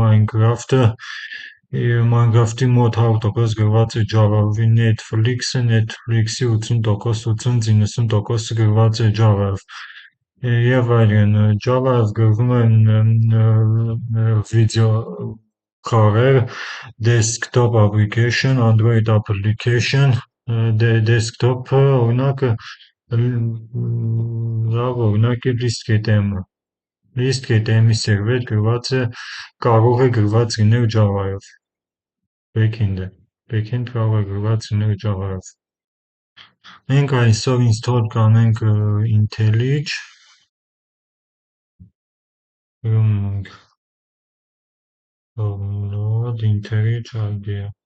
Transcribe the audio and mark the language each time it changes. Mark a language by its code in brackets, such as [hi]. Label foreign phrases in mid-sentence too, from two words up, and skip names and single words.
[hy] Minecraft-ի մոտ 100% գրված է Java-ով, Netflix-ը, Netflix-ի 80%, 90% գրված է Java-ով և այլն։ Java-ով գրվում են վիդեո խաղեր, [en] desktop application, Android application, [hy] desktop-ը օրինակ լավ օրինակ է List.gtm-ը։ List.gtm-ի սերվեր կարող է գրված լինել Java-ով, backend կարող է գրված լինել Java-ով։ Մենք այսօր ինստոլ կանենք IntelliJ, գրում ենք download IntelliJ IDEA,